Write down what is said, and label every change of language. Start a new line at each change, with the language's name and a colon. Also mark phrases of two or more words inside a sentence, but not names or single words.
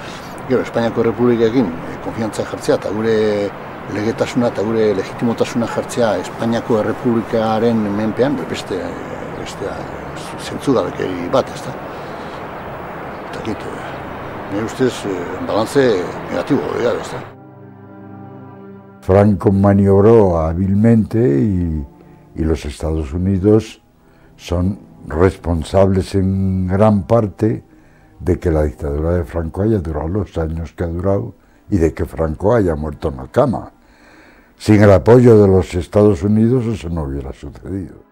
Basque: Gero, Espainiako Errepublikekin konfiantza jartzea eta gure legetasuna eta gure legitimotasuna jartzea Espainiako Errepublikaren menpean, beste zentzugabekeri bat, ez da. Eta kit, nire ustez, balantze negatibo, ez da.
Spanish: Franco maniobró hábilmente y los Estados Unidos son responsables en gran parte de que la dictadura de Franco haya durado los años que ha durado y de que Franco haya muerto en la cama. Sin el apoyo de los Estados Unidos eso no hubiera sucedido.